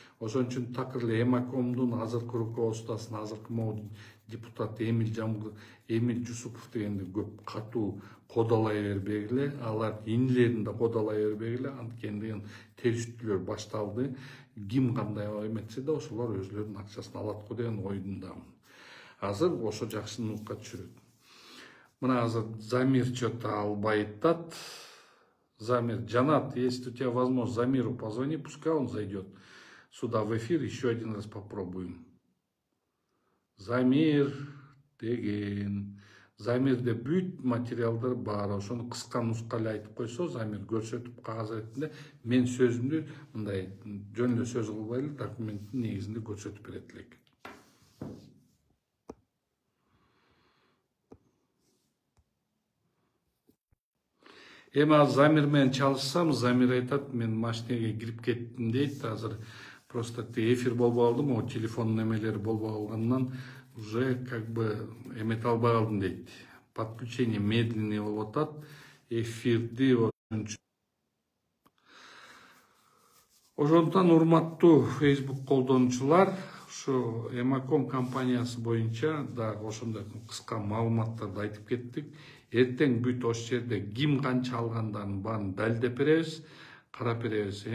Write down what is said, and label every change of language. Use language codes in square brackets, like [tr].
[ky] Ошон үчүн такыр эле Эмакомдун азыркы руководствосуна азыркы могу депутат Эмил Жусупов дегенди көп катуу кодолой бербегиле, алар инилерин да кодолой бербегиле, анткени териштүүлөр башталды. Ким кандай эметсе да ошолор өзлөрүнүн акчасын алат го деген ойдундамын. Азыр ошо жакшы нукка түшүрөт. Мына азыр Замир [ru] что-то албай атат. Замир, Жанат, если у тебя возможность, Замиру позвони, пускай он зайдет сюда в эфир, еще один раз попробуем. [ky] Замир деген. Замирде бүт материалдар бар. Ошону кыска нускалай айтып койсо, Замир көрсөтүп кагаз ретинде мен сөзүмдү мындай жөн эле сөз кылбай эле документтин негизинде көрсөтүп берет элек. Эми азыр Замир менен чалышсам, Замир айтат, мен машинеге кирип кеттим дейт. Азыр просто эфир болбой калды, могу телефон немелери болбой калгандан уже как бы эмете албай калдым дейт. Подключение медленный болуп атат. Эфирди ошондуктан урматтуу Facebook колдонуучулар, ушу Эмаком компаниясы боюнча да ошондой кыска маалыматтарды айтып кеттик. Эртең бүт ошол жерде ким канча алгандарын баарын далилдеп беребиз, карап беребиз.